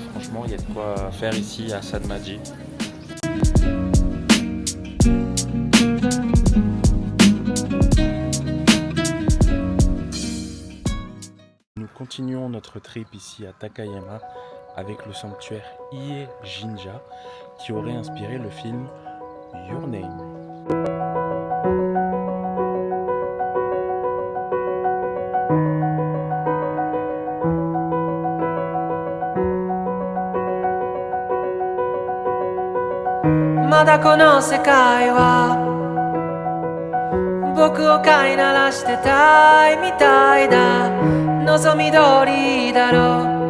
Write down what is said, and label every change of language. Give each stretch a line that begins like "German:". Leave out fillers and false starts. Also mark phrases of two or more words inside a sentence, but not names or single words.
French: Franchement, il y a de quoi faire ici à Sadmaji. Nous continuons notre trip ici à Takayama avec le sanctuaire Ie Jinja qui aurait inspiré le film Your Name.
Japanese: まだ この 世界 は 僕 を 飼い 馴らして たい みたい だ 望み 通り だろ